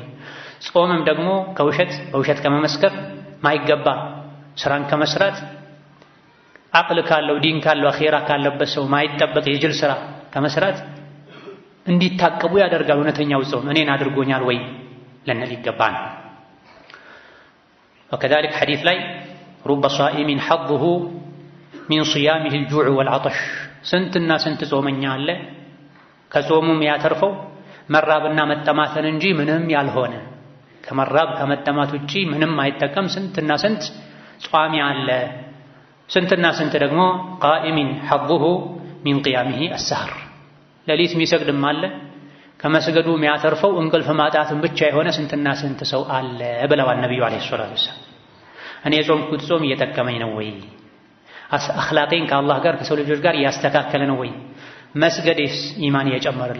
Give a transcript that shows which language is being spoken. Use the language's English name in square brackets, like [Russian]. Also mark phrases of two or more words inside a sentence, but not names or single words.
[Amharic] ጾምም ደግሞ ከውሸት በውሸት ከመመስከር ማይገባ ስራን ከመስራት አቅል ካለው ዲን ካለው አኺራ ካለበት ሰው ማይጠበቅ የጅል ስራ ከመስራት እንዲታቀቡ ያደርጋል። እውነተኛው ጾም እኔን አድርጎኛል ወይ ልንል ይገባል። [Arabic] وكذلك حديث ላይ رب صائم حظه من صيامه الجوع والعطش [Amharic] ስንትና ስንት ጾመኛ አለ ከጾሙም ያተርፈው መራብና መጠማትን እንጂ ምንም ያልሆነ፣ ከመራብ ከመጠማት ውጪ ምንም አይጠቀም ስንትና ስንት ጿሚ አለ። ስንትና ስንት ደግሞ [Arabic] قائم حظه من قيامه السهر [Amharic] ሌሊት የሚሰግድም አለ፣ ከመስገዱ የሚያተርፈው እንቅልፍ ማጣትን ብቻ የሆነ ስንትና ስንት ሰው አለ ብለዋል ነብዩ አለይሂ ሰላቱ ወሰላም። እኔ የጾምኩት ጾም እየጠቀመኝ ነው ወይ? አኽላቄን ከአላህ ጋር ከሰው ልጆች ጋር እያስተካከለ ነው ወይ? መስገዴስ ኢማን እየጨመረልኝ ነው ወይ?